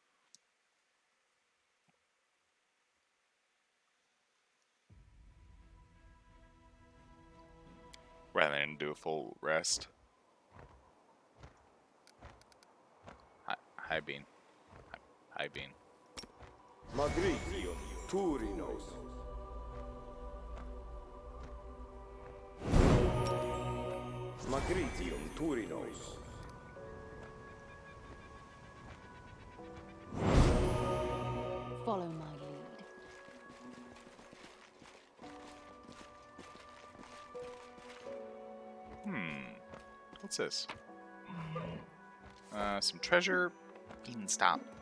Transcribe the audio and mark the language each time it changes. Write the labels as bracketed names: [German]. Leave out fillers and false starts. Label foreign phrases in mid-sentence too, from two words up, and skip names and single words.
[English] Rather than do a full rest. Hi, Bean. Hi, Bean. Turinos. Magritium Turinos. Follow my lead. What's this? Some treasure. Beanstop.